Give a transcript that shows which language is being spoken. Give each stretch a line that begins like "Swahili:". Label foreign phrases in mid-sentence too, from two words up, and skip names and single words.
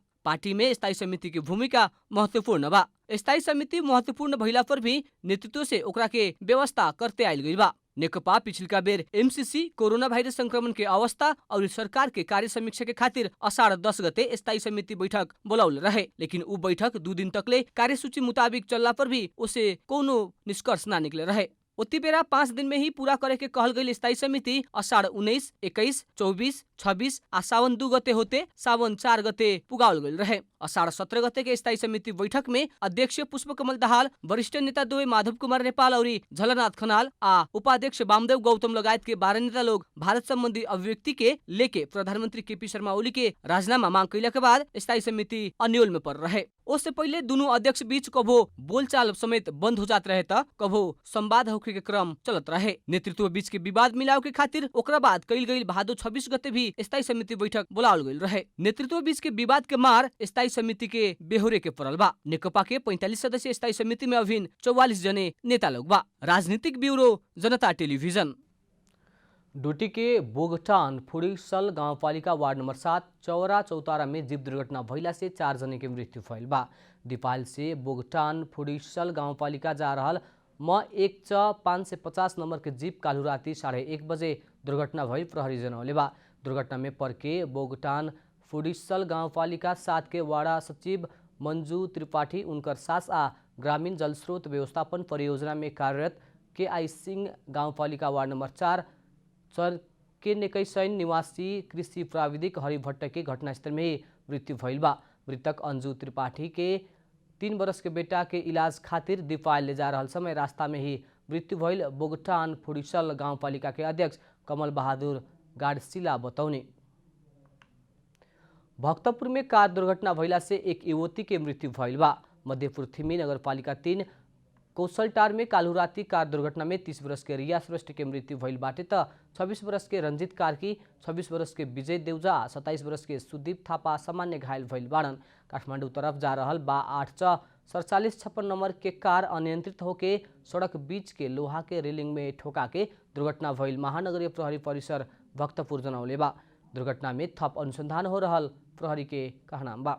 Bhojpuri: पार्टी में स्थायी समिति की भूमिका महत्वपूर्ण बा। स्थायी समिति महत्वपूर्ण भइला पर भी नेतृत्व से ओकरा के व्यवस्था करते आयल गई बा। नेकपा पिछलका बेर MCC कोरोना वायरस संक्रमण के अवस्था और सरकार के कार्य समीक्षा के खातिर अषाढ़ 10 गते स्थायी समिति बैठक बोलाउल रहे, लेकिन उ बैठक 2 दिन तकले कार्यसूची मुताबिक चलला पर भी उसे कोनो निष्कर्ष ना निकले रहे। उति बेरा 5 दिन में ही पूरा करे के कहल गई स्थायी समिति अषाढ़ 19, 21, 24, 26 आ सावन 2 गते होते सावन 4 गते पुगावल गई रहे। अषाढ़ 17 गते के स्थायी समिति बैठक में अध्यक्ष पुष्पकमल दाहाल, वरिष्ठ नेता द्वय माधव कुमार नेपाल और झलनाथ खनाल आ उपाध्यक्ष वामदेव गौतम लगायत के 12 नेता लोग भारत संबंधी अभिव्यक्ति के लेके प्रधानमंत्री केपी शर्मा ओली के राजीनामा मांग कैला के बाद स्थायी समिति अन्योल में पड़ रहे। उससे पहले दोनों अध्यक्ष बीच कभो बोलचाल समेत बंद हो जात रहे त कभो संवाद होखे के क्रम चलत रहे। नेतृत्व बीच के विवाद मिलाव के खातिर ओकरा बाद कइल गई भादो 26 गते भी स्थायी समिति बैठक बुलावल गई रहे। नेतृत्व बीच के विवाद के मार स्थायी समिति के बेहोरे के पड़ल बा। नेकपा के 45 सदस्यीय स्थायी समिति में अभिन 44 जने नेता लोग बा। राजनीतिक ब्यूरो, जनता टेलीविजन। डोटी के बोगटान फुडिसल गाउँपालिका वार्ड नंबर 7 चौरा चौतारा में जीप दुर्घटना भइला से 4 जने की मृत्यु भइल बा। दिपाल से बोगटान फुडिसल गाउँपालिका जा रहल M1 550 नंबर के जीप कालू राति 1:30 बजे दुर्घटना भइल प्रहरी जनौले बा। दुर्घटना में परके बोगटान फुडिसल गाउँपालिका 7 के वार्ड सचिव मंजू त्रिपाठी, उनकर सास आ ग्रामीण जलस्रोत व्यवस्थापन परियोजना में कार्यरत KI सिंह गाउँपालिका वार्ड नंबर 4 चर के नेकैसैन निवासी कृषि प्राविधिक हरि भट्ट के घटनास्थल में ही मृत्यु भइल बा। मृतक अंजू त्रिपाठी के 3 वर्ष के बेटा के इलाज खातिर दिपाल ले जा रहल समय रास्ता में ही मृत्यु भइल बोगटान फुडिसल गाउँपालिका के अध्यक्ष कमल बहादुर गाडसिला बतौने। भक्तपुर में कार दुर्घटना भइला से एक युवती के मृत्यु भइल बा। मध्यपुर थिमी नगरपालिका 3 कौशलटार में कालू राति कार दुर्घटना में 30 वर्ष के रिया श्रेष्ठ के मृत्यु भइल बाटे त 26 वर्ष के रंजित कार्की, 26 वर्ष के विजय देउजा, 27 वर्ष के सुदीप थापा सामान्य घायल भइल बाड़न। काठमाडौँ तरफ जा रहल बा 8 नंबर के कार अनियंत्रित होके सड़क बीच के लोहा के रेलिंग में ठोका के दुर्घटना भइल महानगरीय प्रहरी परिसर भक्तपुर जनौले बा। दुर्घटना में थप अनुसंधान हो रहल प्रहरी के कहना बा।